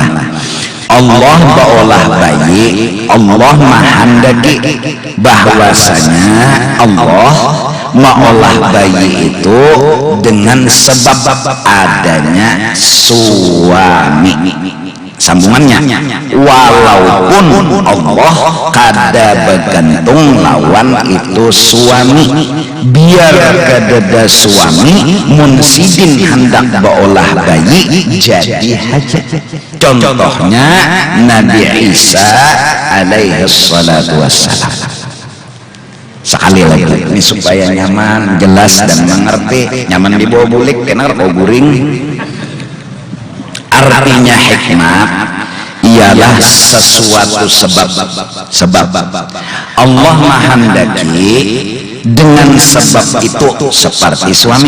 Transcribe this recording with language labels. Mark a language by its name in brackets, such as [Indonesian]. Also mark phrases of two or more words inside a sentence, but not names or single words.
[Banjar] Allah beolah bayi, Allah mahandaki bahwasanya Allah mengolah bayi itu dengan sebab adanya suami. Sambungannya, walaupun Allah kada bergantung lawan itu suami, biar kadada suami munsidin hendak beolah bayi jadi haja. Contohnya Nabi Isa [Arabic] alaihi salatu wassalam. [Banjar] Sekali lagi ini supaya nyaman, jelas dan mengerti, nyaman dibawa bulik kena kau guring. Artinya hikmat ialah sesuatu sebab Allah mahandaki dengan sebab itu seperti suami.